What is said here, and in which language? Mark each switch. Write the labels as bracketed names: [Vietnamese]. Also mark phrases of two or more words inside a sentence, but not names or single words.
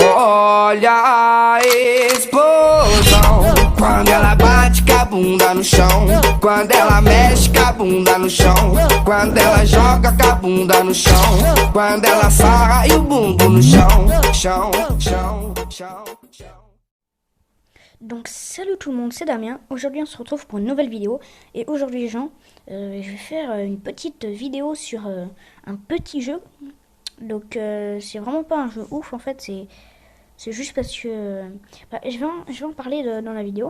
[Portuguese] Olha a explosão quando ela bate com a bunda no chão, quando ela mexe com a bunda no chão, quando ela joga com a bunda no chão, quando ela sarra e o bumbum no chão, chão, chão, chão, chão. [French] Donc salut tout le monde, c'est Damien. Aujourd'hui on se retrouve pour une nouvelle vidéo. Et aujourd'hui les gens, je vais faire une petite vidéo sur un petit jeu. Donc c'est vraiment pas un jeu ouf en fait, c'est juste parce que je vais en parler dans la vidéo.